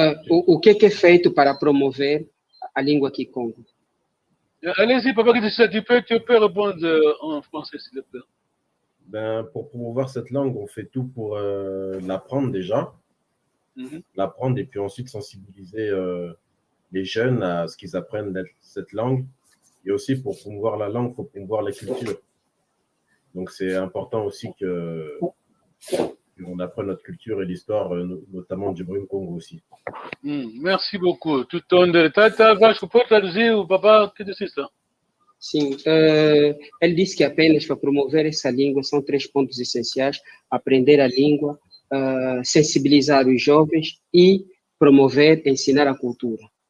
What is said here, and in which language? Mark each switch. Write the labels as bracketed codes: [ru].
[pt] O que é feito para promover a língua Kikongo? [fr] Allez-y, papa, tu peux répondre en français, s'il te plaît. Ben, pour promouvoir cette langue, on fait tout pour l'apprendre déjà. L'apprendre et puis ensuite sensibiliser les jeunes à ce qu'ils apprennent cette langue. Et aussi, pour promouvoir la langue, il faut promouvoir la culture. Donc, c'est important aussi qu'on apprenne notre culture et l'histoire, notamment du Congo aussi. Merci beaucoup. [pt] Tu Vasco, pode traduzir o papa que disse isso? Sim, ele disse que apenas para promover essa língua são 3 pontos essenciais: aprender a língua, sensibilizar os jovens e promover, ensinar a cultura.